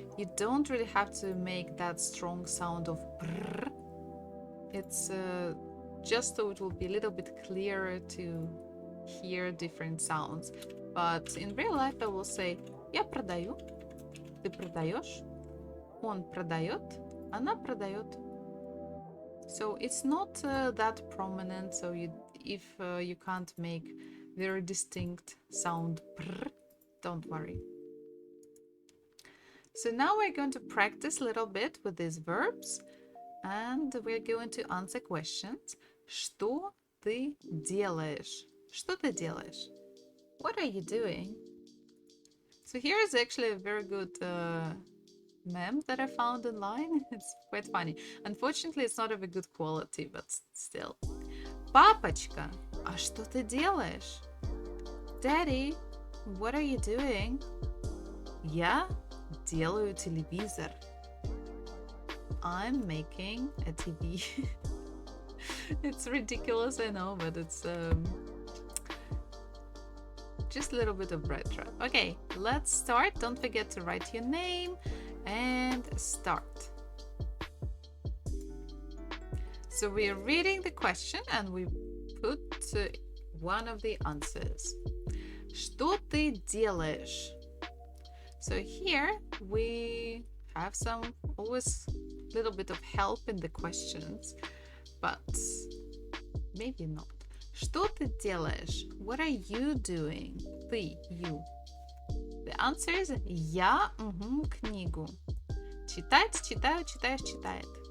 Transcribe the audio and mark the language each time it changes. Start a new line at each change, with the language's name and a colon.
English: You don't really have to make that strong sound of brr. It's just so it will be a little bit clearer to hear different sounds. But in real life I will say
Russian: я продаю, ты продаешь, он продает, она продает.
English: So it's not that prominent, so if you can't make very distinct sound brr, don't worry. So now we're going to practice a little bit with these verbs, and we're going to answer questions.
Russian: Что ты делаешь? Что ты делаешь?
English: What are you doing? So here is actually a very good meme that I found online. It's quite funny. Unfortunately, it's not of a good quality, but still.
Russian: Папочка, а что ты делаешь?
English: Daddy, what are you doing?
Russian: Я делаю телевизор.
English: I'm making a TV. It's ridiculous, I know, but it's just a little bit of bread trap. Okay, let's start. Don't forget to write your name and start. So we are reading the question and we put one of the answers.
Russian: Что ты делаешь?
English: So here we have some always little bit of help in the questions, but maybe not.
Russian: Что ты делаешь?
English: What are you doing? Ты, you. The answer is
Russian: я книгу. Читать, читаю, читаешь, читает.